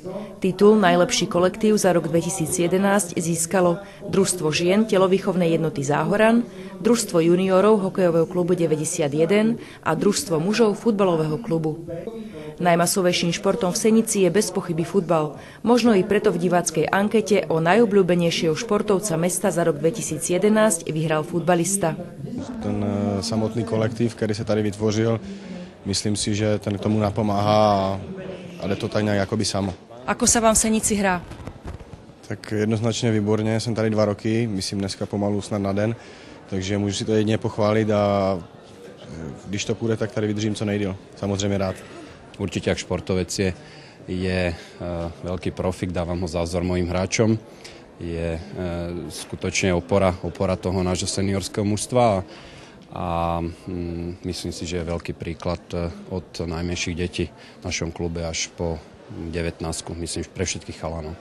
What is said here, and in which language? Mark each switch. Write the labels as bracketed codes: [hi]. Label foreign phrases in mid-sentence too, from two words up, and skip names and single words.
[sk] Titul Najlepší kolektív za rok 2011 získalo Družstvo žien telovýchovnej jednoty Záhoran, Družstvo juniorov hokejového klubu 91 a Družstvo mužov futbalového klubu. Najmasovejším športom v Senici je bez pochyby futbal. Možno i preto v diváckej ankete o najobľúbenejšieho športovca mesta za rok 2011 vyhral futbalista. [cs] Ten samotný kolektív, ktorý sa tady vytvořil, myslím si, že ten k tomu napomáhá a jde to tak nějak jakoby samo. [sk] Ako sa vám v Senici hrá? [cs] Tak jednoznačně výborně, jsem tady 2 roky, myslím dneska pomalu snad na den, takže můžu si to jedině pochválit a když to půjde, tak tady vydržím co nejdýl, samozřejmě rád. [sk] Určite ak športovec je veľký profik, dávam ho za vzor mojim hráčom. Je skutočne opora toho nášho seniorského mužstva a myslím si, že je veľký príklad od najmenších detí v našom klube až po 19, myslím, pre všetkých chalanov.